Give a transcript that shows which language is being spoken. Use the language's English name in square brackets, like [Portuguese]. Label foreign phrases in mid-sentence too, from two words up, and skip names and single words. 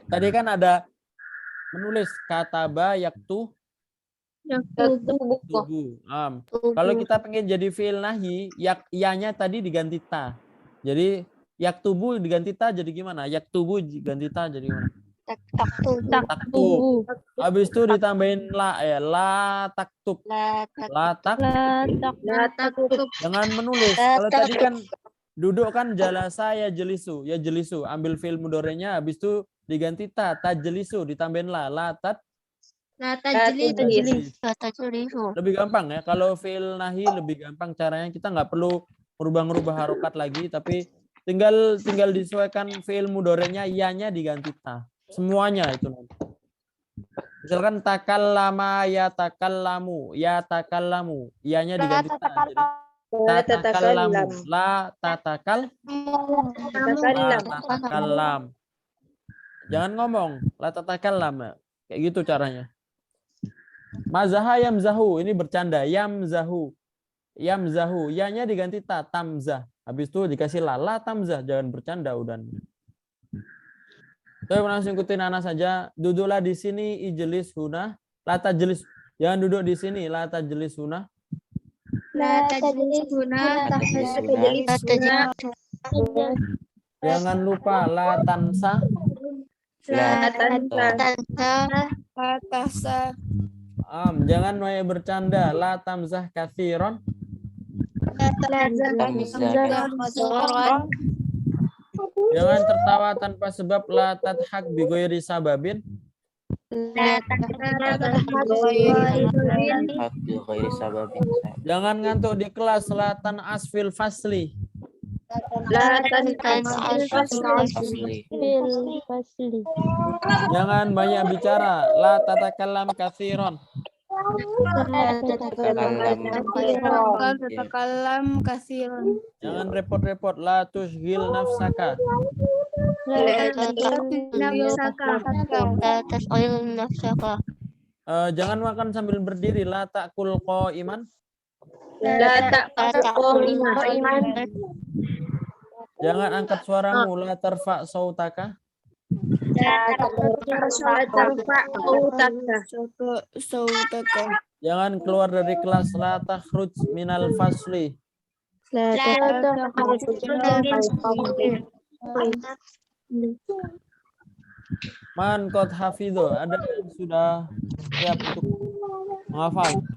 [Indonesian] Tadi kan ada menulis [Arabic] كتب يكتو توبه. [Indonesian] Kalau kita pengen jadi [Arabic] فعل نهي, [Indonesian] iyanya tadi diganti ta. Jadi yaktubu diganti ta jadi gimana? Yaktubu diganti ta jadi gimana? Taktub. Habis itu ditambahin la ya, [Arabic] لا تكتب. لا تكتب. [Indonesian] Jangan menulis. Kalau tadi kan duduk kan [Arabic] جلس يجلس، يجلس. [Indonesian] Ambil [Arabic] فعل مضارع [Indonesian] habis itu diganti ta, tajlisu ditambahin [Arabic] لا تجلس. [Indonesian] Lebih gampang ya. Kalau [Arabic] فعل نهي [Indonesian] lebih gampang caranya, kita nggak perlu merubah-rubah harokat lagi, tapi tinggal disesuaikan [Arabic] فعل مضارع, [Indonesian] iyanya diganti ta. Semuanya itu nanti. Misalkan [Arabic] تكلم يتكلم, [Indonesian] iyanya diganti ta. [Arabic] Jadi تتكلم، لا تتكلم. [Indonesian] Jangan ngomong [Arabic] لا تتكلم. [Indonesian] Kayak gitu caranya. [Arabic] مزح يمزح, [Indonesian] ini bercanda, yamzahu, iyanya diganti ta, tamzah. Habis itu dikasih [Arabic] لا تمزح, [Indonesian] jangan bercanda udah. Saya langsung ikutin Ana saja. Duduklah di sini, [Arabic] اجلس هنا، لا تجلس. [Indonesian] Jangan duduk di sini, [Arabic] لا تجلس هنا. [Indonesian] Jangan lupa [Arabic] لا تنس. [Indonesian] Jangan banyak bercanda, [Arabic] لا تمزح كثيرا. [Indonesian] Jangan tertawa tanpa sebab, [Arabic] لا تضحك بغير سبب. [Indonesian] Jangan ngantuk di kelas, [Arabic] لا تنعس في الفصل. [Indonesian] Jangan banyak bicara, [Arabic] لا تتكلم كثيرا. [Indonesian] Jangan repot-repot, [Arabic] لا تشغل نفسك. [Indonesian] Jangan makan sambil berdiri, [Arabic] لا تأكل قائما. [Indonesian] Jangan angkat suaramu, [Arabic] لا ترفع صوتك. [Indonesian] Jangan keluar dari kelas. [Arabic] لا تخرج من الفصل. من قد حفظ. [Indonesian] Ada yang sudah siap untuk menghafal?